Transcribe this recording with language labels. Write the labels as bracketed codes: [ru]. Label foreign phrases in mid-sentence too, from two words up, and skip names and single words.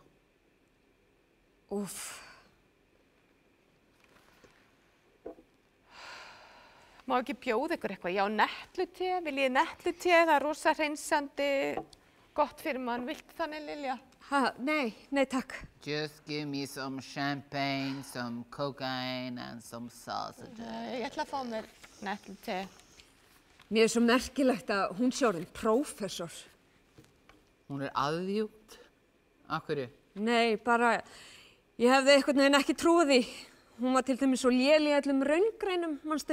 [is] Úff. Má ekki bjóða ykkur eitthvað? Já, netluté, viljið netluté, það er rosa hreinsandi, gott fyrir mann. Viltu þannig, Lilja? Nei, takk. [en] Just give me some champagne, some cocaine and some sausages. [is] Ég ætla að fá mér netluté. Mér er svo merkilegt að hún sé orðin prófessor. Hún er aðjúkt. Af hverju? Nei, bara, ég hefði einhvern veginn ekki trúið því. Hún var til dæmis svo léleg í öllum raungreinum, manstu?